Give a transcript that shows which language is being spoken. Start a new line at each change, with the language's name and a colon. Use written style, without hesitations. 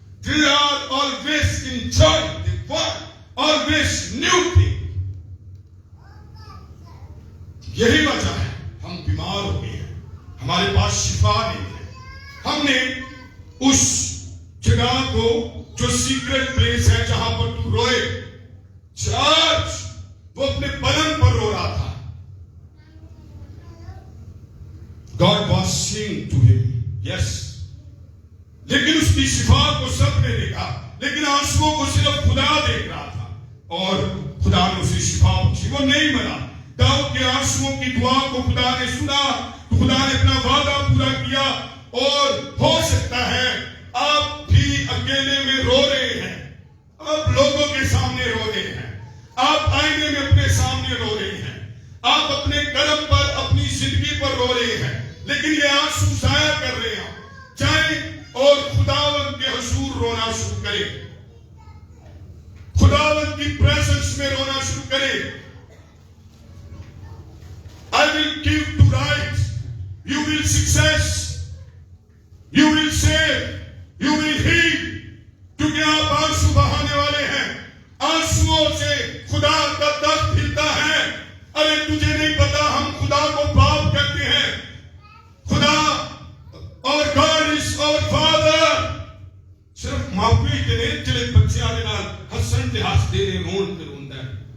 English: They are always enjoying, they want always new thing.
Urdu: یہی وجہ ہے ہم بیمار ہو گئے ہیں، ہمارے پاس شفا نہیں ہے. ہم نے اس جگہ کو جو سیکرٹ پلیس ہے جہاں پر تو روئے، چرچ وہ اپنے بدن پر رو رہا تھا.
English: God was saying to him, yes.
Urdu: لیکن اس کی شفا کو سب نے دیکھا، لیکن آنسوؤں کو صرف خدا دیکھ رہا تھا اور خدا نے اسے شفا بخشی. وہ نہیں مرا. داؤد کے آنسوؤں کی دعا کو خدا نے سنا، خدا نے اپنا وعدہ پورا کیا. اور ہو سکتا ہے آپ بھی اکیلے میں رو رہے ہیں، آپ لوگوں کے سامنے رو رہے ہیں، آپ آئینے میں اپنے سامنے رو رہے ہیں، آپ اپنے کرم پر اپنی زندگی پر رو رہے ہیں، لیکن یہ آنسو ضائع کر رہے ہیں. جائیں اور خداوند کے حضور رونا شروع کریں، خداوند کی پریزنس میں رونا شروع کریں.
English: I will give to right, you will success, you will save, you will heal.
Urdu: کیونکہ آپ آنسو بہانے والے ہیں. آنسوؤں سے خدا کا درد ہلتا ہے. ارے تجھے نہیں پتا ہم خدا کو باپ کہتے ہیں. خدا اور
English: God is our Father.
Punjabi: صرف ماپی کے نہیں جڑے بچے آنے نال ہسن تے ہس دے رون تے روندا ہے.